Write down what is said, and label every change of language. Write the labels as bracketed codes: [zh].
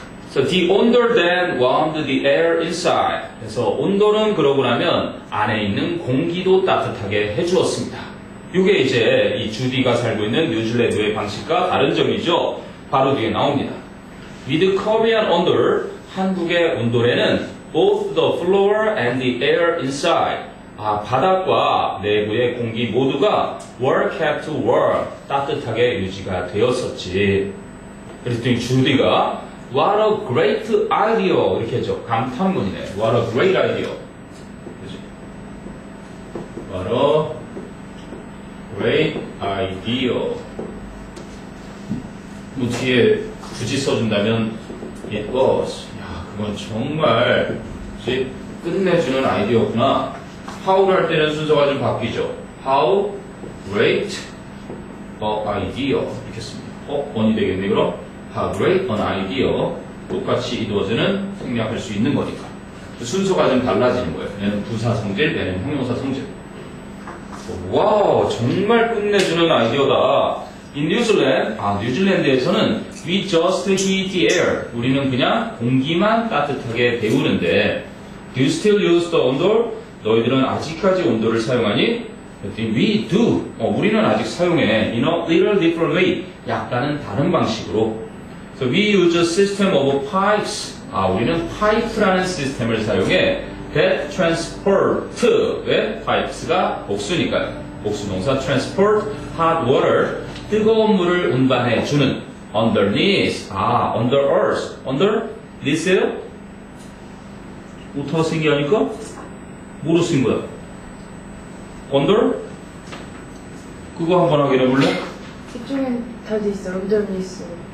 [en] So the 온돌 then warmed the air inside. [ko] 그래서 온돌은 그러고 나면 안에 있는 공기도 따뜻하게 해주었습니다. 이게 이제 이 주디가 살고 있는 뉴질랜드의 방식과 다른 점이죠. 바로 뒤에 나옵니다. [en] With Korean 온돌, [ko] 한국의 온돌에는 [en] both the floor and the air inside. [ko] 바닥과 내부의 공기 모두가 [en] were kept warm. [ko] 따뜻하게 유지가 되었었지. 그랬더니 주디가 [en] What a great idea. [ko] 이렇게 했죠. 감탄문이네. [en] What a great idea. [ko] 그치? [en] What a great idea. [ko] 뭐 뒤에 굳이 써준다면 [en] it was. [ko] 야, 그건 정말 그치? 끝내주는 아이디어구나. how를 할 때는 순서가 좀 바뀌죠. [en] How great a idea. [ko] 이렇게 씁니다. on이 되겠네, 그럼? [en] How great an idea. [ko] 똑같이 it was는 생략할 수 있는 거니까. 순서가 좀 달라지는 거예요. 얘는 부사 성질, 얘는 형용사 성질. 와우, 정말 끝내주는 아이디어다. [en] In New Zealand, [ko] 뉴질랜드에서는 [en] we just heat the air. [ko] 우리는 그냥 공기만 따뜻하게 데우는데 [en] Do you still use the 온돌? [ko] 너희들은 아직까지 온돌을 사용하니? 그랬더니 [en] we do. [ko] 우리는 아직 사용해. [en] In a little different way. [ko] 약간은 다른 방식으로. [en] So we use a system of pipes. [ko] 우리는 파이프라는 시스템을 사용해. [en] That transport. 왜? [ko] pipes가 복수니까요. 복수 동사 [en] transport hot water. [ko] 뜨거운 물을 운반해 주는. underneath. under earth. under? this에요? 오타가 생기하니까? 뭐로 쓴 거야? under? 그거 한번 확인해 볼래? 이쪽엔 다 돼 있어. underneath.